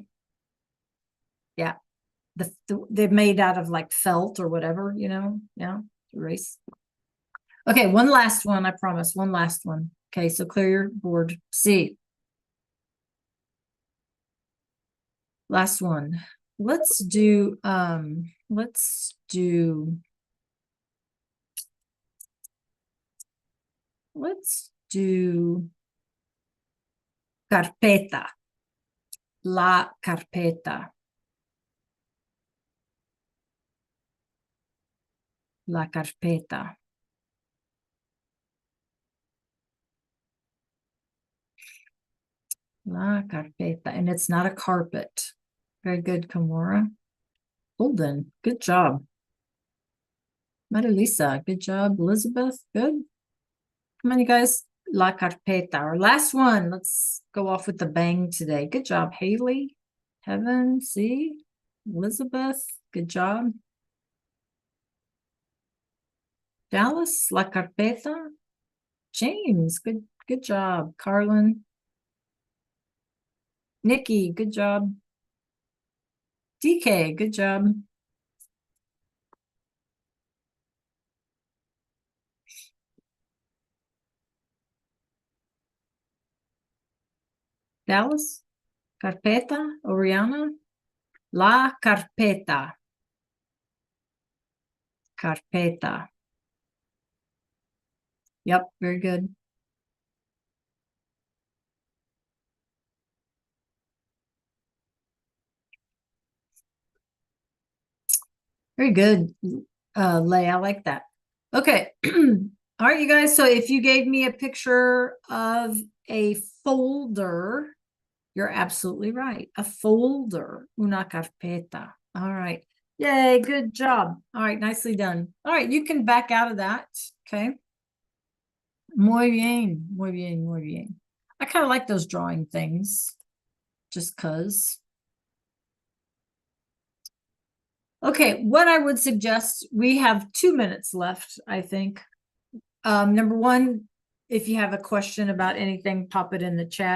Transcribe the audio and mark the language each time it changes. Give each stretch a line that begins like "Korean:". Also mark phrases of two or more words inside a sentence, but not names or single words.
English: Yeah, they're made out of like felt or whatever, yeah, erase. Okay, one last one, I promise, one last one. Okay, so clear your board. C. Last one. let's do carpeta.
Spanish: La carpeta. La carpeta. La carpeta.
English: And it's not a carpet. Very good, Kimura. Holden, good job. Marilisa, good job. Elizabeth, good. Come on, you guys.
Spanish: La carpeta.
English: Our last one. Let's go off with the bang today. Good job, Haley. Heaven, see? Elizabeth, good job.
Spanish: Dallas, la carpeta.
English: James, good job. Carlin. Nikki, good job. DK, good job. Dallas, carpeta, Oriana.
Spanish: La carpeta. Carpeta.
English: Yep, very good. Very good, Lay. I like that. Okay. All right, you guys. So if you gave me a picture of a folder, you're absolutely right. A folder.
Spanish: Una carpeta.
English: All right. Yay, good job. All right, nicely done. All right, you can back out of that. Okay.
Spanish: Muy bien, muy bien, muy bien.
English: I kind of like those drawing things just because. Okay, what I would suggest, we have 2 minutes left, I think. Number one, if you have a question about anything, pop it in the chat.